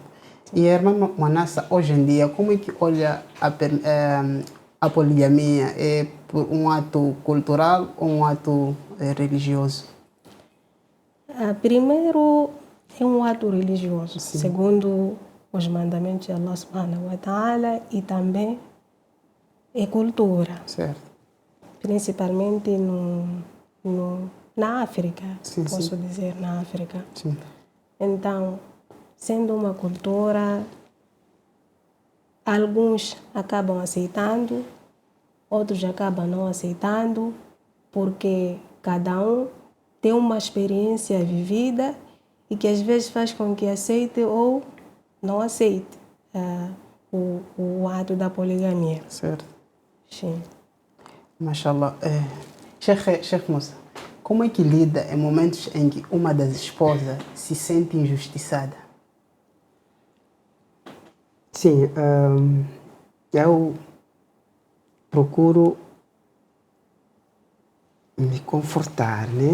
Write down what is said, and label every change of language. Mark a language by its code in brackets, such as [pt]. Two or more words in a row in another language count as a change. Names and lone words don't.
[pt] E a irmã Manassa, hoje em dia, como é que olha a poligamia? É por um ato cultural ou um ato religioso? Primeiro, é um ato religioso, segundo os mandamentos de [ar] الله سبحانه وتعالى, [pt] e também é cultura, Certo. principalmente na África, Sim, posso dizer, na África. Sim. Então, sendo uma cultura, alguns acabam aceitando, outros acabam não aceitando, porque cada um tem uma experiência vivida e que às vezes faz com que aceite ou não aceite o ato da poligamia. Certo. Sim. Mashallah. Sheikh Musa, como é que lida em momentos em que uma das esposas se sente injustiçada? Sim, eu procuro me confortar, né?